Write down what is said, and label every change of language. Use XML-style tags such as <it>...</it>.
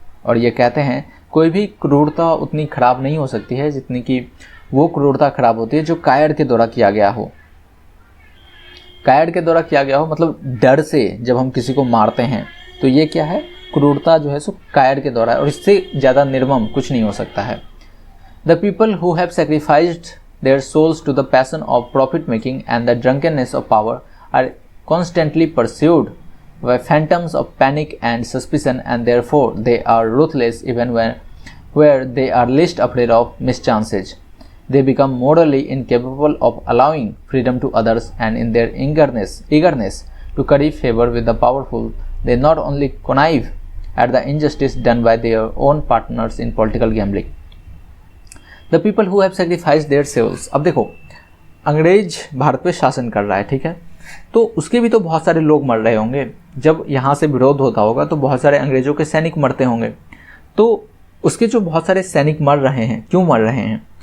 <hi>और ये कहते हैं कोई भी क्रूरता उतनी खराब नहीं हो सकती है जितनी कि वो क्रूरता खराब होती है जो कायर के द्वारा किया गया हो। कायर के द्वारा किया गया हो मतलब डर से जब हम किसी को मारते हैं तो ये क्या है, क्रूरता जो है सो कायर के द्वारा है, और इससे ज़्यादा निर्मम कुछ नहीं हो सकता है।</hi> <en>The people who have sacrificed their souls to the passion of profit making and the drunkenness of power are constantly pursued by phantoms of panic and suspicion, and therefore they are ruthless even where they are least afraid of mischances. They become morally incapable of allowing freedom to others, and in their eagerness to curry favor with the powerful, they not only connive at the injustice done by their own partners in political gambling. The people who have sacrificed their souls.</en> <hi>अब देखो अंग्रेज भारत पे शासन कर रहा है, ठीक है, तो उसके भी तो बहुत सारे लोग मर रहे होंगे। जब यहाँ से विरोध होता होगा तो बहुत सारे अंग्रेजों के सैनिक मरते होंगे। तो उसके जो बहुत सारे सैनिक मर रहे हैं, क्यों मर रहे हैं?</hi>